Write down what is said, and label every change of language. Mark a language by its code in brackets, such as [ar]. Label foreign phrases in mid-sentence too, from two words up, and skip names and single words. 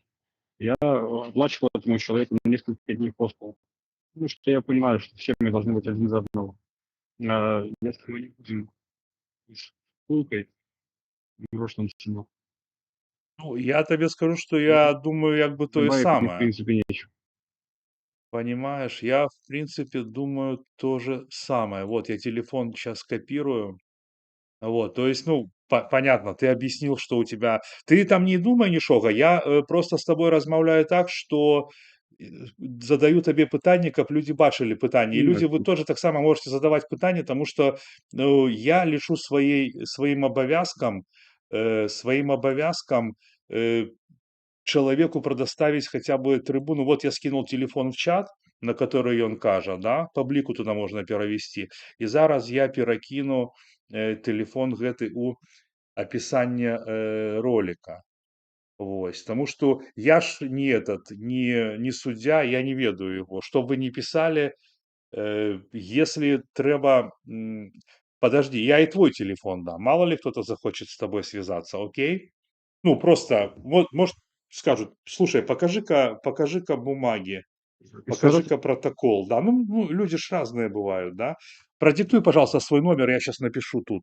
[ru] Я оплачивал этому человеку на несколько дней хостел. Ну, что я понимаю, что все мы должны быть один за одного. Если мы не будем с пулкой, брошенным сильно, ну, я табе скажу, что я думаю [be] як бы тое [ru] добавить мне, в [be] самае. [ru] принципе, нечего. Понимаешь, я в принципе думаю то же самое. Вот я телефон сейчас копирую. Вот, то есть, ну, понятно, ты объяснил, что у тебя ты там [be] не думай нічога, я, просто з табой размаўляю так, што, задаю табе пытанні, каб людзі бачылі пытанні. І людзі, вы [ru] Ясно. [be] тоже таксама можете задаваць пытанні, таму што, ну, я лічу сваім абавязкам, [ru] человеку предоставить хотя бы трибуну. Вот я скинул телефон в чат, на который [be] ён кажа, [ru] да, пабліку туда [be] можна перавесці. І зараз я перакіну, телефон гэты у апісанне, ролика. Вось. Таму што я ж не этот, не суддзя, я не ведаю его. [ru] Што б вы ни писали, если трэба, подожди, я и твой телефон дам. Мало ли кто-то захочет с тобой связаться, окей? Ну, просто, вот, может, скажут, слушай, покажи-ка бумаги, И скажут, покажи-ка протокол, да, ну, люди ж разные бывают, да. Продиктуй, пожалуйста, свой номер, я сейчас напишу тут.